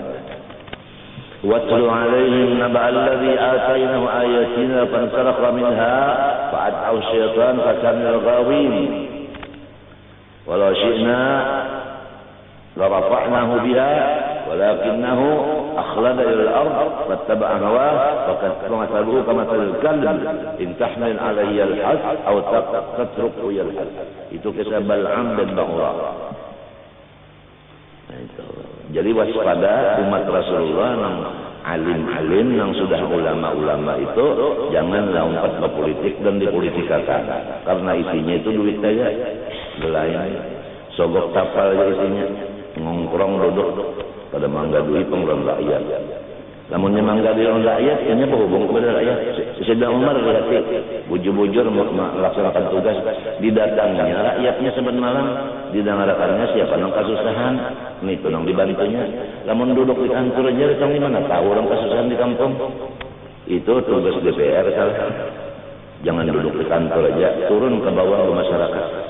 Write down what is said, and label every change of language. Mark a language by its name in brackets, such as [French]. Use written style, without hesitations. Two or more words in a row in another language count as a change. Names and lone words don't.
[Arabic] واتل عليهم نبأ الذي آتيناه آياتنا فانسلخ منها فأتبعه الشيطان فكان من الغاوين ولو شئنا لرفعناه بها ولكنه أخلد إلى الأرض واتبع هواه فمثله كمثل الكلب إن تحمل عليه يلهث أو تتركه يلهث. [Banjar] Itu kisah Bal'am dan Ba'ura. Jadi waspada umat Rasulullah yang alim-alim yang sudah ulama-ulama itu jangan lompat ke politik dan dipolitikakan, karena isinya itu duit aja, belayan sogok tapal aja isinya, ngongkrong duduk pada mangga duit pengelolaan rakyat. Namunnya mangga duit rakyat ini berhubung kepada rakyat. Sayyidina Umar lihat bujur-bujur melaksanakan tugas, didatangnya rakyatnya sebentar malam, didengarkannya siapa yang kasusahan, ini tuh yang dibantunya. Namun duduk di kantor aja, datang di mana tahu orang kasusahan di kampung. Itu tugas DPR salah. [Indonesian] Jangan duduk di kantor aja, turun ke bawah ke masyarakat.